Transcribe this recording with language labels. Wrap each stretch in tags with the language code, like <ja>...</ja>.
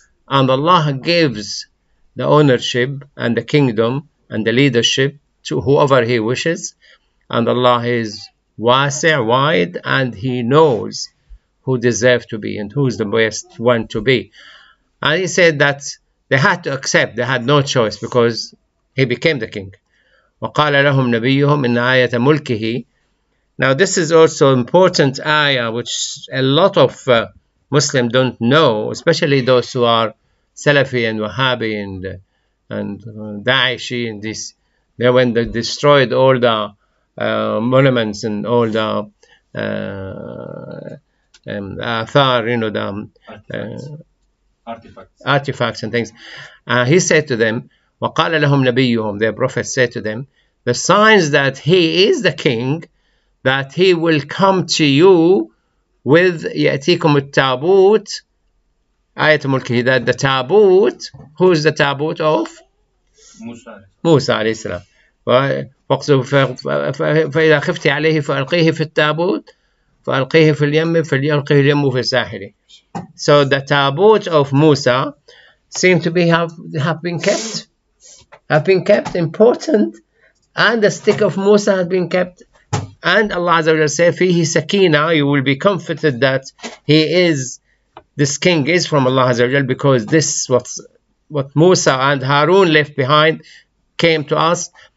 <en>And Allah gives the ownership and the kingdom and the leadership to whoever he wishes. And Allah is wide, and he knows who deserves to be and who's the best one to be. And he said that they had to accept, they had no choice, because he became the king.</en> <ar>وقال لهم نبيهم إن آية ملكه.</ar> <en>Now this is also important ayah which a lot of Muslims don't know, especially those who are Salafi and Wahhabi and Daeshi and this. When they destroyed all the monuments and all the athar, artifacts and things. He said to them,</en> <ar>وَقَالَ لَهُمْ نَبِيُّهُمْ,</ar> <en>their prophet said to them, the signs that he is the king, that he will come to you with</en> <ar>يَأْتِيكُمُ التَّابُوتِ آيَةُ مُلْكِهِ,</ar> <en>that the tabut, who is the tabut of? Musa</en> <ar>عليه السلام. فإذا خفت عليه فألقيه في التابوت فألقيه في اليم فليلقيه اليم في الساحل.</ar> <en>So the tabut of Musa seem to be have been kept important, and the stick of Musa had been kept. And Allah Azza wa Jalla said,</en> <ar>"Fihi sakina,"</ar> <en>you will be comforted that this king is from Allah Azza wa Jalla, because this what Musa and Harun left behind came to us.</en>